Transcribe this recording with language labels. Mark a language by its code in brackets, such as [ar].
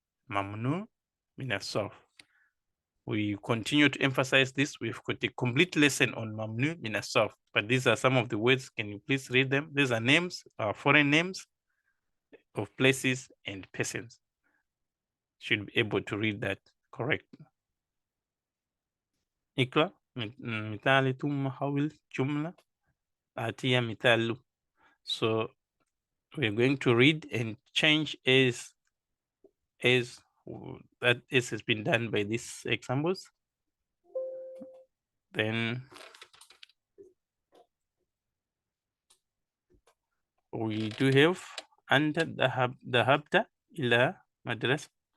[en] Mamnu min as-sarf. We continue to emphasize this. We've got a complete lesson on mamnu min as-sarf, but these are some of the words. Can you please read them? These are names, foreign names of places and persons. Should be able to read that correctly. [ar] اقرأ مثال ثم حول جملة آتية مثال. [en] So we're going to read and change as that has been done by these examples. Then we do have [ar] أنت ذهبت إلى مدرسة.